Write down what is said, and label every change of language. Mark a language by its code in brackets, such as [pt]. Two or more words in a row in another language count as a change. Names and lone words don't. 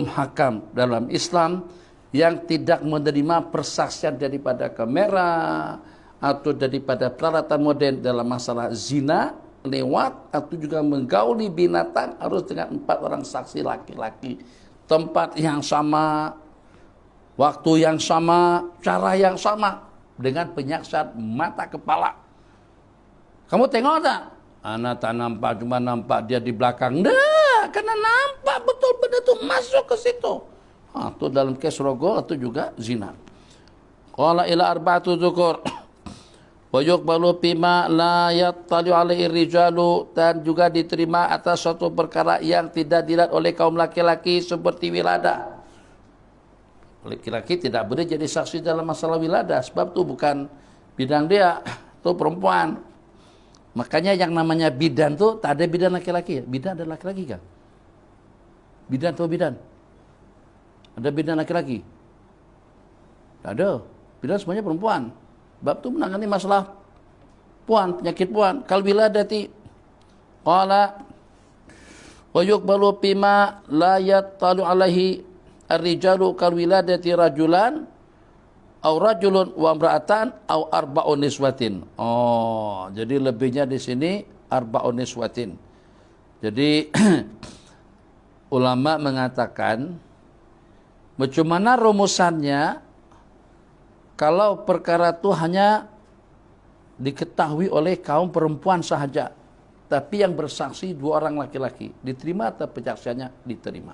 [ms] hakam dalam Islam yang tidak menerima persaksian daripada kamera atau daripada peralatan modern dalam masalah zina, lewat atau juga menggauli binatang harus dengan 4 orang saksi laki-laki, tempat yang sama, waktu yang sama, cara yang sama, dengan penyaksian mata kepala. Kamu tengok tak? Anak tak nampak, cuma nampak dia di belakang. Dah, karena nampak betul-betul tu masuk ke situ. Itu dalam kes rogol atau juga zina. [ar] قال إلا أربعة ذكور. ويقبل بما لا يطلع عليه الرجال, [ms] dan juga diterima atas suatu perkara yang tidak dilihat oleh kaum laki-laki seperti wilada. Laki-laki tidak boleh jadi saksi dalam masalah wilada, sebab itu bukan bidang dia, itu perempuan. Makanya yang namanya bidan tuh tak ada bidan laki-laki ya. Bidan ada laki-laki kan? Bidan atau bidan? Ada bidan laki-laki? Tak ada. Bidan semuanya perempuan. Bab tu menangani masalah puan, penyakit puan. [ar] كالولادة قال ويقبل بما لا يطلع عليه الرجال كالولادة رجلان أو رجل وامرأتان أو أربع نسوة. [ms] Oh, jadi lebihnya di sini [ar] أربع نسوة. [ms] Jadi ulama mengatakan macam mana rumusannya kalau perkara itu hanya diketahui oleh kaum perempuan sahaja, tapi yang bersaksi 2 orang laki-laki, diterima atau penyaksiannya diterima.